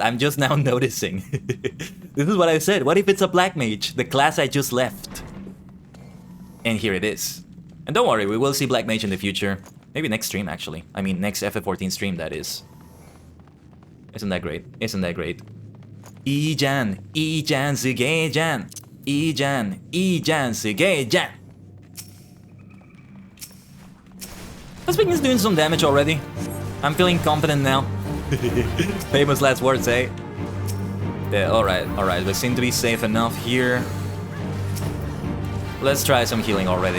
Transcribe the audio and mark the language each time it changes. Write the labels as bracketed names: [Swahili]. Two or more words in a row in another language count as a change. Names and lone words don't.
[English] I'm just now noticing. This is what I said. What if it's a Black Mage? The class I just left. And here it is. And don't worry, we will see Black Mage in the future. Maybe next stream, actually. I mean, next FF14 stream, that is. Isn't that great? Isn't that great? [Japanese] E-Jan, E-Jan, Suge-Jan. E-Jan, E-Jan, Suge-Jan. [English] This thing is doing some damage already. I'm feeling confident now. Famous last words, eh? Yeah, alright. We seem to be safe enough here. Let's try some healing already.